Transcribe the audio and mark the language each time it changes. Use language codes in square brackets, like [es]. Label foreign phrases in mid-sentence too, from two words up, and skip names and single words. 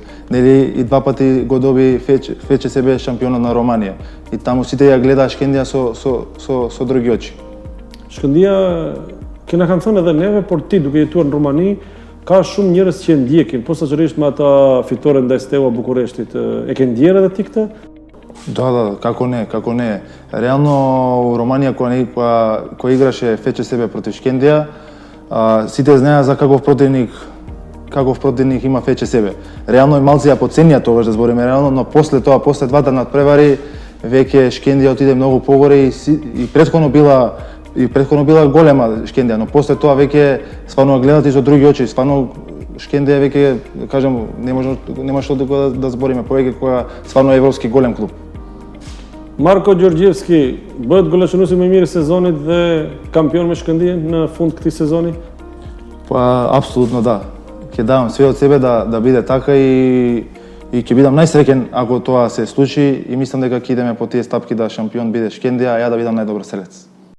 [mk] И 2 пати го доби ФЧСБ шампионот на Романија. И таму сите ја гледа Shkëndija со други очи. [sq] Shkëndija, kena kanë thënë edhe neve, por ti duke jetuar në Romani, ka shumë njerëz që e ndjekin, posaçërisht me ata fitore ndaj Steaua Bukureshtit. E ke ndjerë edhe ti këtë? [mk] Да, како не. Реално во Романија кога играше ФЧСБ против Shkëndija, сите знаеа за каков противник има ФЧСБ. Реално и малци ја подценија тогаш да збориме реално, но после двата надпревари веќе Shkëndija отиде многу погоре и претходно била голема Shkëndija, но после тоа веќе стварно гледат и со други очи, стварно Shkëndija веќе, кажам, нема што да збориме повеќе кога стварно европски голем клуб. [sq] Marko Gjorgjevski, bëhet golashënuesi më i mirë i sezonit dhe kampion me Shkëndijën në fund këtij sezoni? [mk] Па апсолутно да. Ќе давам све од себе да биде така и ќе бидам најсреќен ако тоа се случи и мислам дека ќе идеме по тие стапки да шампион биде Shkëndija, а ја да бидам најдобар селец.